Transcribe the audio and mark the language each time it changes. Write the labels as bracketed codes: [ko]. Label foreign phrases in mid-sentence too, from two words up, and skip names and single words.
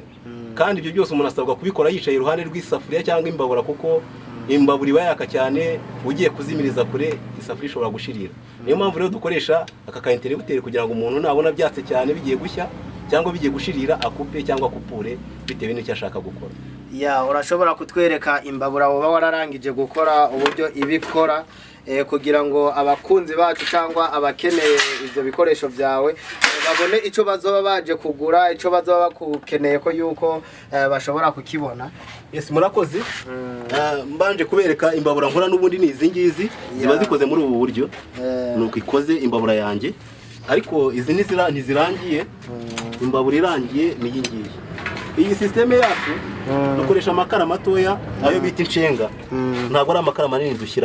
[rw] Kandi ibyo byose umuntu asabwa kubikora yicaye iruhande rw'isafuriya cyangwa imbabura, kuko imbabura iba yaka cyane, ugiye kuzimiriza kure isafuriya ishobora gushirira. Niyo mpamvu rero dukoresha aka ka interrupteur kugira ngo umuntu nabona byatse cyane bigiye gushya cyangwa bigiye gushirira akupe cyangwa akupure bitewe n'icyo ashaka gukora. [rn] Ya urashobora kutwereka imbabura woba wararangije gukora uburyo ibikora kugira ngo abakunzi bacu cyangwa abakeneye ibyo bikoresho byawe babone ico bazoba baje kugura, ico bazoba bakukeneye ko yuko bashobora kukibona. [rw] Yes, murakoze. Mbanje kubereka imbabura nkora n'ubundi ni izi ngizi ziba zikoze muri ubu buryo. Nuko ikoze imbabura yanjye, ariko izi ntizirangiye. Imbabura irangiye ni iyi ngiyi. Iyi systeme yacu dukoresha amakara matoya ayo bita inshenga, ntabwo ari amakara manini dushyiraho.